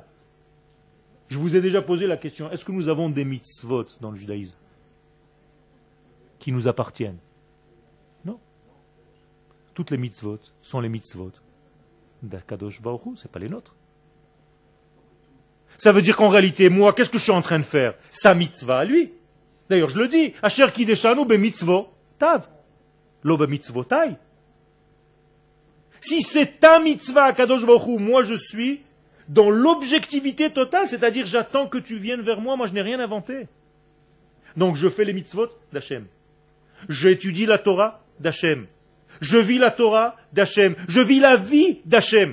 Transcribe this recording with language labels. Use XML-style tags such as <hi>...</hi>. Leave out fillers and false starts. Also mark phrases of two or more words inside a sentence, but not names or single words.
<fr>Je vous ai déjà posé la question, est-ce que nous avons des mitzvot dans le judaïsme qui nous appartiennent? Non. Toutes les mitzvot sont les mitzvot d'</fr> <he>הקדוש ברוך הוא,</he> <fr>ce n'est pas les nôtres. Ça veut dire qu'en réalité, moi, qu'est-ce que je suis en train de faire? Sa mitzvah à lui. D'ailleurs, je le dis,</fr> <he>אשר קידשנו במצוותיו, לא במצוותי.</he> <fr>Si c'est ta mitzvah</fr> <he>הקדוש ברוך הוא,</he> <fr>moi je suis dans l'objectivité totale, c'est-à-dire j'attends que tu viennes vers moi, moi je n'ai rien inventé. Donc je fais les mitzvot d'Hachem. J'étudie la Torah d'Hachem. Je vis la Torah d'Hachem. Je vis la vie d'Hachem.</fr>